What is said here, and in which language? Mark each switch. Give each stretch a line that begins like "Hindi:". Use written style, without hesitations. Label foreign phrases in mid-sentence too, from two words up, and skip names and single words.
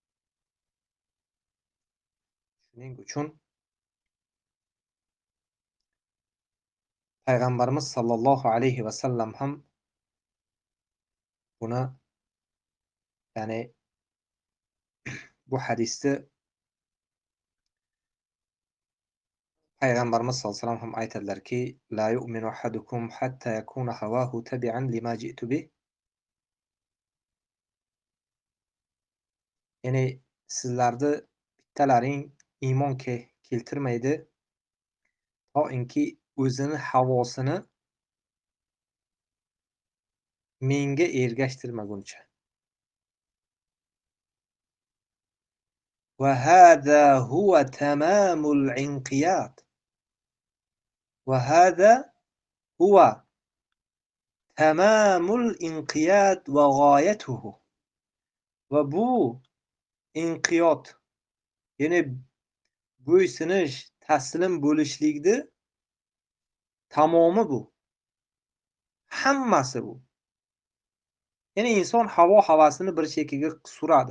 Uzbek: Shuning uchun payg'ambarimiz
Arabic: صلى الله عليه وسلم
Uzbek: ham buni, ya'ni bu hadisni payg'ambarimiz
Arabic: صلى الله عليه وسلم
Uzbek: ham aytadilarki:
Arabic: "لا يؤمن أحدكم حتى يكون هواه تبعا لما جئت به."
Uzbek: Ya'ni sizlarni bittalaring iymon keltirmaydi toinki o'zini havosini menga ergashtirmaguncha.
Arabic: وهذا هو تمام الانقياد. وهذا هو تمام الانقياد وغايته.
Uzbek: Va bu inqiyot, ya'ni bo'ysunish, taslim bo'lishlikni tamomi bu. Hammasi bu. Ya'ni inson havasini bir chekkaga suradi.